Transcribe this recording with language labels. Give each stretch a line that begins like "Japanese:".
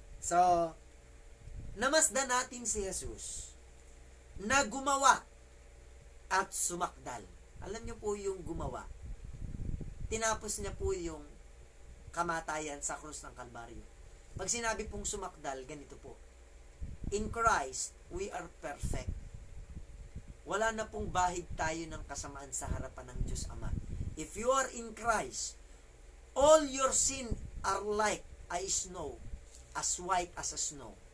Filipino: So, namasdan natin si Jesus na gumawa at sumakdal. Alam niyo po yung gumawa. Tinapos niya po yung kamatayan sa krus ng Kalbaryo. Pag sinabi pong sumakdal, ganito po.
English: In Christ, we are perfect.
Filipino: Wala na pong bahid tayo ng kasamaan sa harapan ng Diyos Ama.
English: If you are in Christ, all your sin are like as snow, as white as a snow.